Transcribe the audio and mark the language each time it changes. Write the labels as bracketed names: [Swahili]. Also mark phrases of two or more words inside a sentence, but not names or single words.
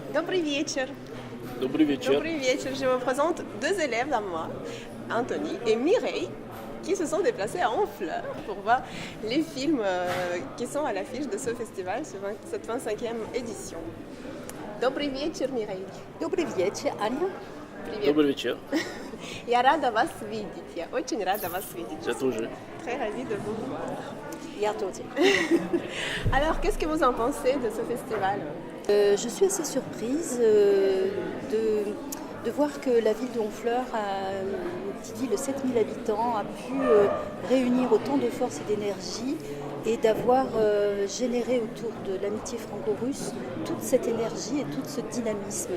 [Russian] Добрый вечер. Добрый вечер. Добрый вечер. [French] Je vous présente deux élèves à moi, Anthony et Mireille, qui se sont déplacés à Honfleur pour voir les films qui sont à l'affiche de ce festival, cette 25e édition. [Russian] Добрый вечер, Mireille. Добрый вечер, Аня. Привет. Добрый вечер. Я рада вас видеть. Я очень рада вас видеть. Я тоже. [French] Très ravie de vous voir. [Russian] Я тоже. [French] Alors, qu'est-ce que vous en pensez de ce festival? Je suis assez surprise de voir que la ville de Honfleur, une petite ville de 7000 habitants, a pu réunir autant de force et d'énergie et d'avoir généré autour de l'amitié franco-russe toute cette énergie et tout ce dynamisme.